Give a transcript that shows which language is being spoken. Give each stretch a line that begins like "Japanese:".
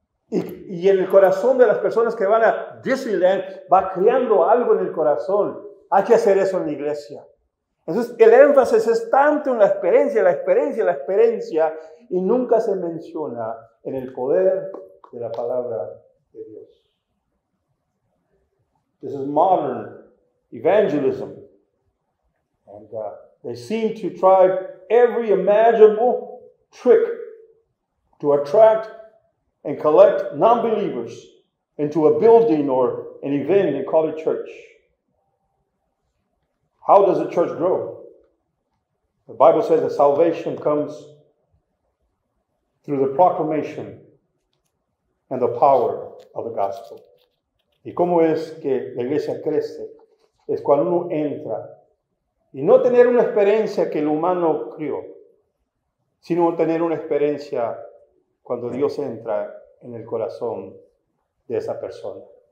Spanish: Y en el corazón de las personas que van a Disneyland va creando algo en el corazón. Hay que hacer eso en la iglesia. Entonces el énfasis es tanto en la experiencia, y nunca se menciona en el poder de la palabra de Dios.
English: This is modern evangelism. And they seem to try every imaginable trick to attract and collect non-believers into a building or an event and call it church. How does a church grow? The Bible says that salvation comes through the proclamation and the power of the gospel.
Spanish: ¿Y cómo es que la iglesia crece? Es cuando uno entra y no tener una experiencia que el humano crió, sino tener una experiencia cuando Dios entra en el corazón de esa persona.